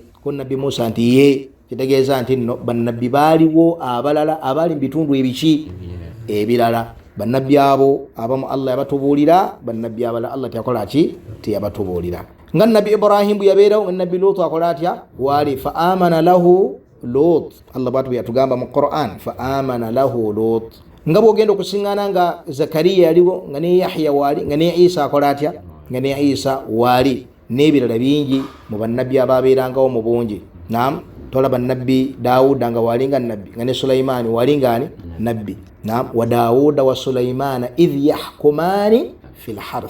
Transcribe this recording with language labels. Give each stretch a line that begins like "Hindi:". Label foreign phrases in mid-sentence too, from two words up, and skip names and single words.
Ganda: Ko nabbi Musa nti ye. Kitegeeza nti nno bannabbi baaliwo abalala abaali mu bitundu ebiki ebirala. Bannabbi abo abamu Allah yabatubuulira, bannabbi abalala Allah teyakola ki, teyabatubuulira. Nga nabbi Ibrahim bwe yabeerawo, nabbi Lut akola atya? Waali
Arabic: فآمن له لوط.
Ganda: Allah bwatu yatugamba mu Qur'an
Arabic: فآمن له لوط.
Ganda: Nga bw'ogenda okusiŋŋaana nga Zakariya yaliwo, nga ne Yahya waali, nga ne Isa akola atya? Nga ne Isa waali, n'ebirala bingi mu bannabbi ababeerangawo mu bungi. Naam, tolaba nabbi Daawuda nga waali nga nabbi, nga ne Sulaimaani waali nga nabbi.
Arabic: Naam, وداود وسليمان إذ يحكمان في الحرث.